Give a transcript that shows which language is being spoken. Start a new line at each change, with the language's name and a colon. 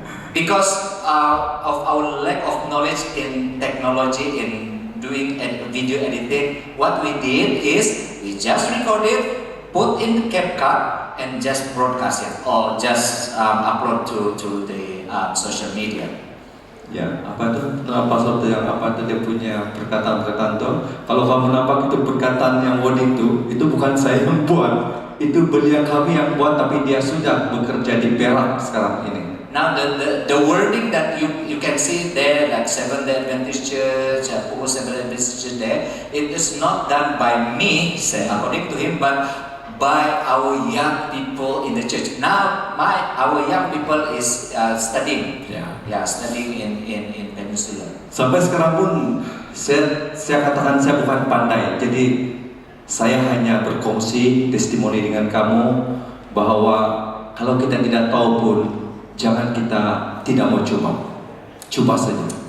English: Because of our lack of knowledge in technology in doing video editing, what we did is we just record it, put in the CapCut, and just broadcast it, or just upload to the social media.
Malay: Ya, apa itu? Pasal yang apa itu dia punya perkataan-perkataan tuh. Kalau kamu nampak itu perkataan yang wording itu bukan saya yang buat. Itu beliau kami yang buat, tapi dia sudah bekerja di Perak sekarang ini.
English: Now the wording that you can see there, like Seventh-day Adventist Church, Pukul Seventh-day Adventist Church there, it is not done by me, according to him, but by our young people in the church. Now our young people is studying, studying in Peninsula.
Malay: Sampai sekarang pun saya katakan saya bukan pandai, jadi saya hanya berkongsi testimoni dengan kamu bahwa kalau kita tidak tahu pun jangan kita tidak mau coba saja.